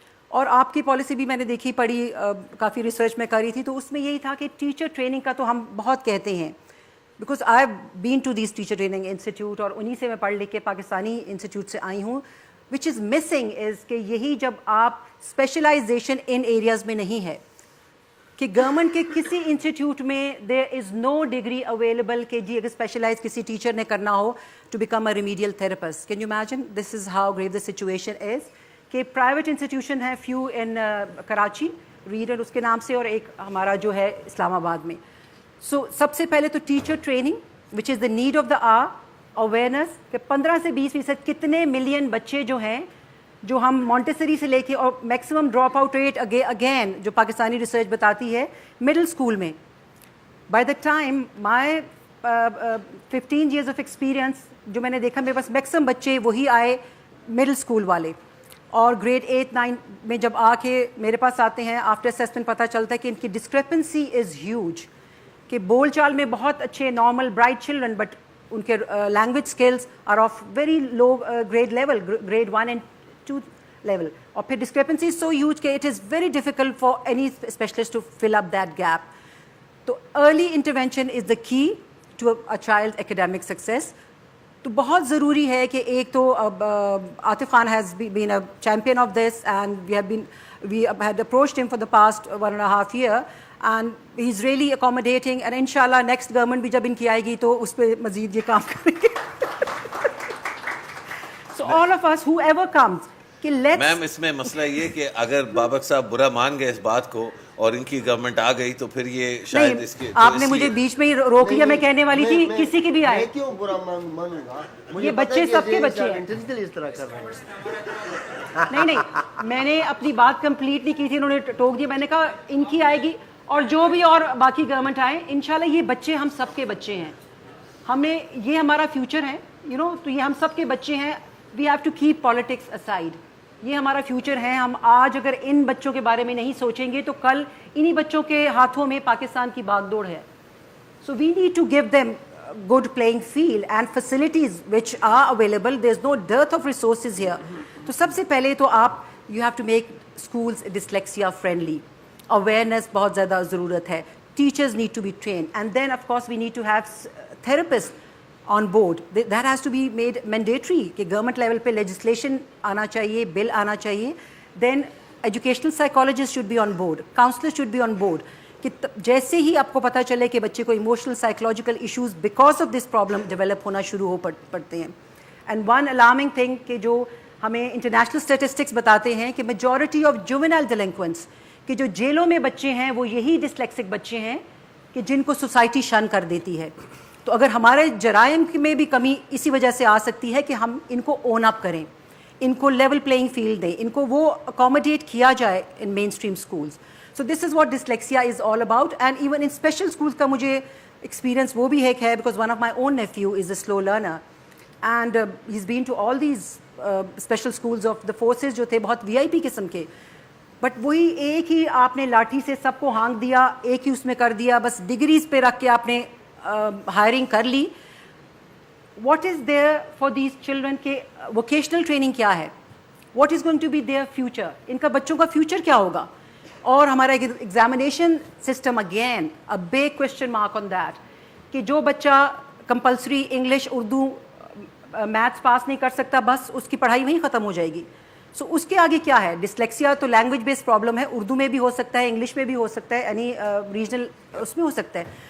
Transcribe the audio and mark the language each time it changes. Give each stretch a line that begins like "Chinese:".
Urdu: اور آپ کی پالیسی بھی میں نے دیکھی, پڑھی, کافی ریسرچ میں کری تھی, تو اس میں یہی تھا کہ ٹیچر ٹریننگ کا تو ہم بہت کہتے ہیں,
English: because I have been to these teacher training institute,
Urdu: اور انہیں سے میں پڑھ لکھ کے پاکستانی انسٹیٹیوٹ سے آئی ہوں.
English: which is missing is
Urdu: کہ یہی جب آپ اسپیشلائزیشن ان ایریاز میں نہیں ہے, کہ گورنمنٹ کے کسی انسٹیٹیوٹ میں
English: there is no degree available
Urdu: کہ جی اگر اسپیشلائز کسی ٹیچر نے کرنا ہو
English: To become a remedial therapist. Can you imagine this is how grave the situation is.
Urdu: کہ پرائیویٹ انسٹیٹیوشن ہے فیو ان کراچی, ریڈر اس کے نام سے, اور ایک ہمارا جو ہے اسلام آباد میں. سو سب سے پہلے تو teacher training
English: which is the need of the hour,
Urdu: awareness کہ 15 سے 20% کتنے ملین بچے جو ہیں جو ہم مونٹیسری سے لے کے, اور maximum drop out rate again جو پاکستانی ریسرچ بتاتی ہے مڈل اسکول میں.
English: by the time my 15 years of experience
Urdu: جو میں نے دیکھا, میرے پاس میکسیمم بچے وہی آئے مڈل اسکول والے, اور گریڈ 8-9 میں جب آ کے میرے پاس آتے ہیں
English: after assessment
Urdu: پتہ چلتا ہے کہ ان کی
English: Discrepancy is huge.
Urdu: کہ بول چال میں بہت اچھے normal bright children, but in کے
English: Language skills are of very low grade level, grade 1 and 2 level.
Urdu: اور پھر
English: discrepancy is so huge کہ it is very difficult for any specialist to fill up that gap. تو early intervention is the key to a child's academic success.
Urdu: تو بہت ضروری ہے کہ ایک تو Atif Khan
English: has been a champion of this, and we had approached him for the past 1.5 years, and he's really accommodating, and inshallah next government
Urdu: بھی جب ان کی آئے گی تو اس پہ مزید یہ کام کریں گے.
English: So all of us, whoever comes, کہ let's.
Urdu: میم اس میں مسئلہ یہ کہ اگر بابک صاحب برا مان گئے اس بات کو اور ان کی گورنمنٹ آ گئی تو پھر یہ شاید اس کے, آپ نے مجھے بیچ میں ہی روک لیا, میں کہنے والی تھی کسی کی بھی آئے. کیوں برا مانوں گا, یہ بچے سب کے بچے ہیں. انٹینشنلی اس طرح کر رہے ہیں. نہیں, میں نے اپنی بات کمپلیٹ نہیں کی تھی, انہوں نے ٹوک دیا. میں نے کہا ان کی آئے گی, اور جو بھی اور باقی گورنمنٹ آئے, انشاءاللہ یہ بچے ہم سب کے بچے ہیں, ہمیں یہ ہمارا فیوچر ہے, تو یہ ہم سب کے بچے ہیں.
English: we have to keep politics aside,
Urdu: یہ ہمارا فیوچر ہے. ہم آج اگر ان بچوں کے بارے میں نہیں سوچیں گے تو کل انہی بچوں کے ہاتھوں میں پاکستان کی باغ دوڑ ہے.
English: So we need to give them good playing field and facilities which are available. There's no dearth of resources here.
Urdu: تو سب سے پہلے تو آپ
English: you have to make schools dyslexia friendly.
Urdu: Awareness بہت زیادہ ضرورت ہے.
English: Teachers need to be trained, and then of course we need to have therapists on board. That has to be made mandatory
Urdu: کہ گورنمنٹ لیول پہ legislation آنا چاہیے,
English: bill آنا چاہیے. Then educational psychologists should be on board, counselors should be on board.
Urdu: کہ جیسے ہی آپ کو پتہ چلے کہ بچے کو
English: emotional psychological issues because of this problem develop
Urdu: ہونا شروع ہو پڑتے ہیں.
English: and one alarming thing
Urdu: کہ جو ہمیں انٹرنیشنل اسٹیٹسٹکس بتاتے ہیں کہ
English: majority of juvenile delinquents
Urdu: کہ جو جیلوں میں بچے ہیں وہ یہی ڈسلیکسک بچے ہیں کہ جن کو سوسائٹی شن کر دیتی ہے. تو اگر ہمارے جرائم میں بھی کمی اسی وجہ سے آ سکتی ہے کہ ہم ان کو اون اپ کریں, ان کو لیول پلینگ فیلڈ دیں, ان کو وہ اکوموڈیٹ کیا جائے
English: In mainstream schools. So this is what dyslexia is all about, and even in special schools کا مجھے experience وہ بھی ایک ہے because one of my own nephew is a slow learner and he's been to all these special schools of the forces
Urdu: جو تھے بہت VIP قسم کے,
English: but
Urdu: وہی ایک ہی آپ نے لاٹھی سے سب کو ہانک دیا, ایک ہی اس میں کر دیا, بس ڈگریز پہ رکھ کے آپ نے ہائرنگ کر لی.
English: What is there for these children کہ vocational training کیا ہے, what is going to be their future,
Urdu: ان کا بچوں کا
English: future
Urdu: کیا ہوگا. اور ہمارا examination system
English: again a big question mark on that
Urdu: کہ جو بچہ کمپلسری انگلش اردو میتھس پاس نہیں کر سکتا بس اس کی پڑھائی وہیں ختم ہو جائے گی. سو اس کے آگے کیا ہے. ڈسلیکسیا تو لینگویج بیسڈ پرابلم ہے, اردو میں بھی ہو سکتا ہے, انگلش میں بھی ہو سکتا ہے, یعنی ریجنل اس میں ہو سکتا ہے.